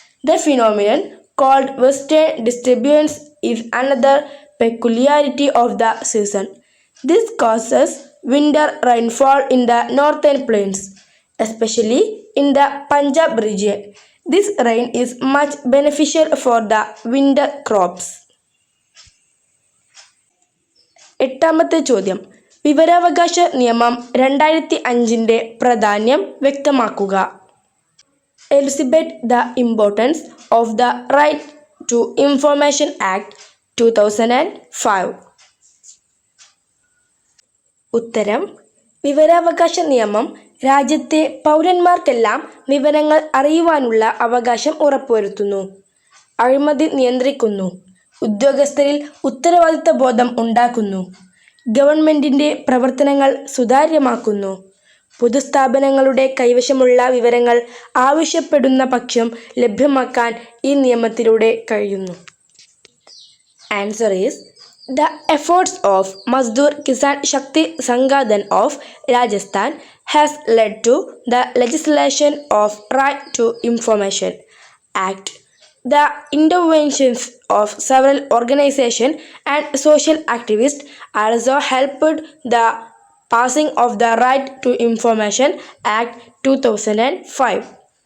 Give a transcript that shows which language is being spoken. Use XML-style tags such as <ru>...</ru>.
<en>The phenomenon called western disturbance is another peculiarity of the season. This causes winter rainfall in the northern plains, especially in the Punjab region. This rain is much beneficial for the winter crops.</en> <ml>എട്ടാമത്തെ ചോദ്യം, വിവരാവകാശ നിയമം 2005 പ്രാധാന്യം വ്യക്തമാക്കുക.</ml> <en>Elucidate the importance of the Right to Information Act 2005.</en> <ml>ഉത്തരം, വിവരാവകാശ നിയമം രാജ്യത്തെ പൗരന്മാർക്കെല്ലാം വിവരങ്ങൾ അറിയുവാനുള്ള അവകാശം ഉറപ്പുവരുത്തുന്നു, അഴിമതി നിയന്ത്രിക്കുന്നു, ഉദ്യോഗസ്ഥരിൽ ഉത്തരവാദിത്ത ബോധം ഉണ്ടാക്കുന്നു, ഗവൺമെൻറ്റിൻ്റെ പ്രവർത്തനങ്ങൾ സുതാര്യമാക്കുന്നു, പൊതുസ്ഥാപനങ്ങളുടെ കൈവശമുള്ള വിവരങ്ങൾ ആവശ്യപ്പെടുന്ന പക്ഷം ലഭ്യമാക്കാൻ ഈ നിയമത്തിലൂടെ കഴിയുന്നു.</ml> <en>Answer is, the efforts of Mazdoor Kisan Shakti Sanghadan of Rajasthan has led to the legislation of Right to Information Act. The interventions of several organizations and social activists also helped the passing of the Right to Information Act 2005.</en>